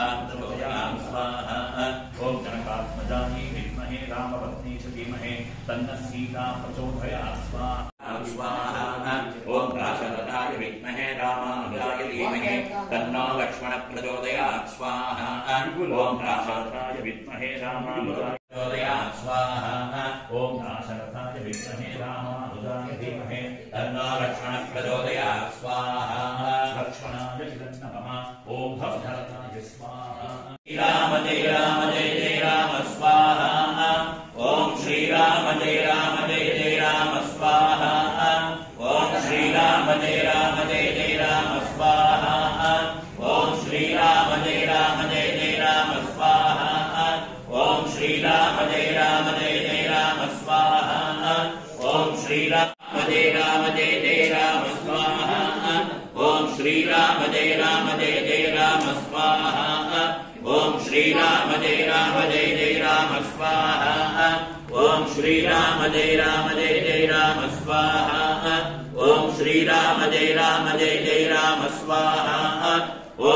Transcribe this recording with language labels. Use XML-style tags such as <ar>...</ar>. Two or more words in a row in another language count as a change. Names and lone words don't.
<sa>प्रचोदयात् स्वाहा ओम जनकात्मजायै विद्महे रामपत्नी च धीमहि तन्नः सीता प्रचोदयात् स्वाहा ओम राशरथाय विद्महे रामानुजाय धीमहि तन्नो लक्ष्मण प्रचोदयात् स्वाहा ओम राशरथाय विद्महे रामानुजाय प्रचोदयात् स्वाहा ओम राशरथाय विद्महे रामानुजाय धीमहि तन्नो लक्ष्मण प्रचोदयात् स्वाहा लक्ष्मणाय नमः ओम भवभरताय स्वाहा राम जय राम जय जय राम स्वाहा ओम श्री राम जय जय राम स्वाहा ओम श्री राम जय जय राम स्वाहा ओम श्री राम जय जय राम स्वाहा ओम श्री राम जय जय राम स्वाहा ओम श्री राम जय जय राम स्वाहा ओम श्री राम जय जय राम स्वाहा ओम श्री राम जय जय राम स्वाहा ओम श्री राम जय जय राम स्वाहा ओम श्री राम जय जय राम स्वाहा ओम</sa>